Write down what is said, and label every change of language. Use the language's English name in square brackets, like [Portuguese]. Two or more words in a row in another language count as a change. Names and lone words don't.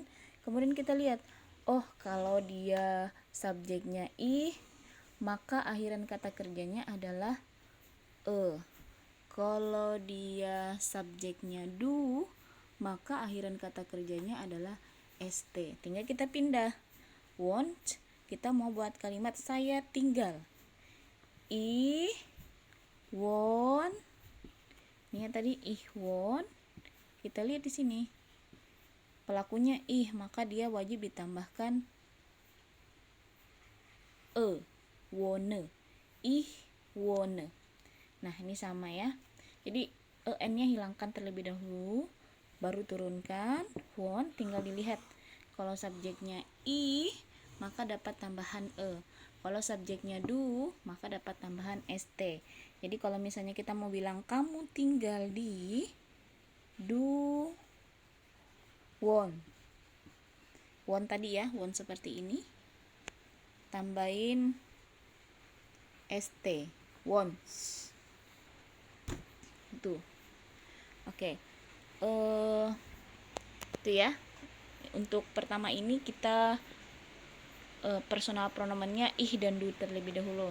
[Indonesian] Kemudian kita lihat, kalau dia subjeknya maka akhiran kata kerjanya adalah Kalau dia subjeknya du, maka akhiran kata kerjanya adalah st. Tinggal kita pindah. Want, kita mau buat kalimat saya tinggal. [German] Ich wohn. [Indonesian] Ini yang tadi [German] ich wohn. [Indonesian] Kita lihat di sini. Pelakunya maka dia wajib ditambahkan wohne. [German] Ich wohne. [Indonesian] Nah, ini sama ya. Jadi en-nya hilangkan terlebih dahulu, baru turunkan wohn, tinggal dilihat. Kalau subjeknya maka dapat tambahan Kalau subjeknya du, maka dapat tambahan st. Jadi kalau misalnya kita mau bilang kamu tinggal di [German] du wohn. [Indonesian] Wohn tadi ya, wohn seperti ini. Tambahin st, wohns. Itu. Oke. Itu ya. Untuk pertama ini kita personal pronomennya ich dan du terlebih dahulu.